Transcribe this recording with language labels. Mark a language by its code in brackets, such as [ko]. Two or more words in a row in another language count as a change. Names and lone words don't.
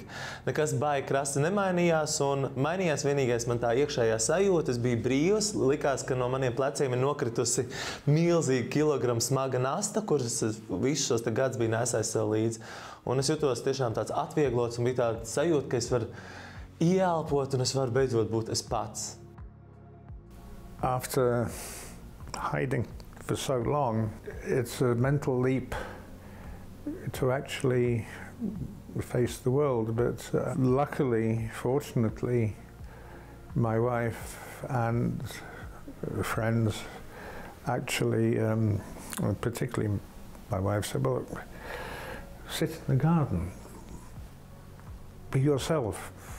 [lv] Nekas baigi krasi nemainījās, un mainījās vienīgais man tā iekšējā sajūta, es biju brīvs, likās, ka no maniem pleciem ir nokritusi milzīga kilogramu smaga nasta, kuras visus šos gadus biju nesājis sev līdzi. Un es jutos tiešām tāds atvieglots, un bija tāda sajūta, ka es varu ieelpot, un es varu beidzot būt es pats. [en] After hiding for so long, it's a mental leap to actually face the world. But luckily, fortunately, my wife and friends actually, particularly my wife said, well, sit in the garden, be yourself.